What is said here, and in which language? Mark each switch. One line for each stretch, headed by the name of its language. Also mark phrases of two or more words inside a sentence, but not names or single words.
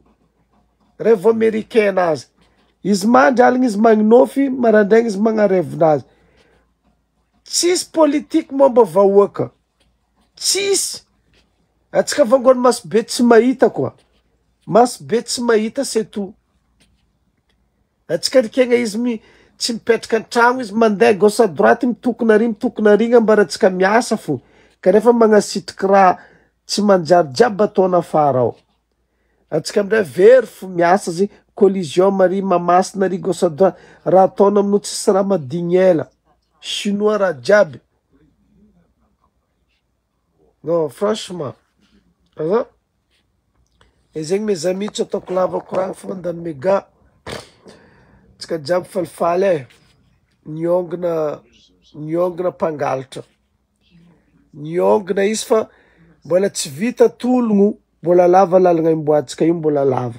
French: Rêve américain azy.
Malagasy: Izy mandry aligny izy magninofy, marandraigny izy magnarêvenazy. Tsisy politique momba vahoaka. Tsisy. Atsika vangony masobe tsy mahita koa. Masobe tsy mahita
French: c'est tout.
Malagasy: Atsika rikegna izy tsy mipetraka an-tragno izy mandeha
French: gauche à droite
Malagasy: mitokona ary ambaratsika miasa fo. Kanefa magnasitriky raha tsy manjary jiaby ataona afara ao. Atsika amindray very fo miasa zy collision mari mamasina ary
French: gauche à droite.
Malagasy: Raha ataona aminao tsisy raha madigny ela. Chinois raha jiaby.
French: Non, franchement.
Malagasy: Et zegny
French: mes amis
Malagasy: tsy ataoko lava koragno fa mandany méga. Tsika jiaby falifaly niongina mpangalatra. Niongina izy fa mbola tsy vita tologno. Mbola lava lalagna imboatsika io mbola lava.